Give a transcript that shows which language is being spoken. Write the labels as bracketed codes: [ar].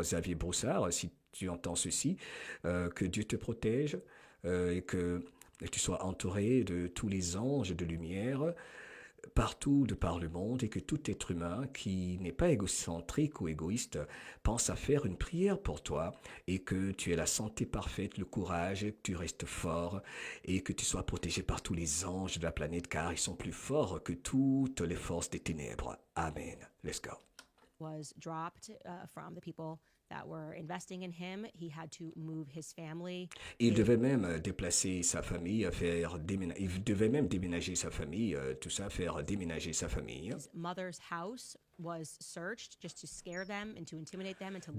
[fr] Xavier Broussard, si tu entends ceci, que Dieu te protège et que tu sois entouré de tous les anges de lumière, partout de par le monde, et que tout être humain qui n'est pas égocentrique ou égoïste pense à faire une prière pour toi, et que tu aies la santé parfaite, le courage, que tu restes fort et que tu sois protégé par tous les anges de la planète, car ils sont plus forts que toutes les forces des ténèbres. [en] Amen. Let's go. Was dropped from the people that were investing in him. He had to move his family. [fr] Il devait même déplacer sa famille, il devait même déménager sa famille, tout ça, faire déménager sa famille. [en] His mother's house was searched just to scare them and to intimidate them and to let